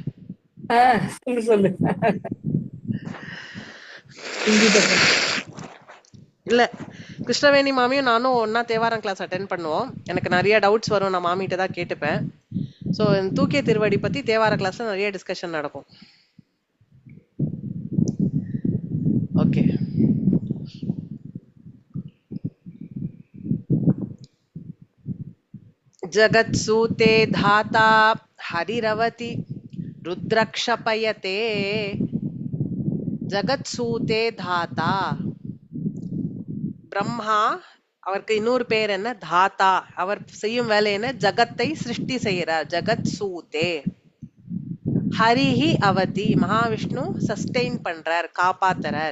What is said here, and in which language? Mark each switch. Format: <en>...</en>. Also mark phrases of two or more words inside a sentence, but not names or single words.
<ta>சொல்லு. இல்ல, கிருஷ்ணவேணி மாமியும் நானும் ஒன்னா தேவாரம்</ta> <en>class attend</en> <ta>பண்ணுவோம். எனக்கு நிறைய டவுட்ஸ் வரும், நான் மாமிகிட்ட தான் கேட்டுப்பேன். ஸோ தூக்கிய திருவடி பத்தி தேவார கிளாஸ்ல நிறைய டிஸ்கஷன் நடக்கும். ஓகே.</ta> <sa>जगत्सूते धाता हरिरवति रुद्रक्षपयते. जगत्सूते धाता</sa> <ta>பிரம்மா, அவருக்கு இன்னொரு பேர் என்ன? தாத்தா. அவர் செய்யும் வேலை என்ன? ஜகத்தை சிருஷ்டி செய்யறார்.</ta> <sa>जगत् सूते. हरिः अवति,</sa> <ta>மகாவிஷ்ணு சஸ்டெயின் பண்றார், காப்பாத்துறார்.</ta>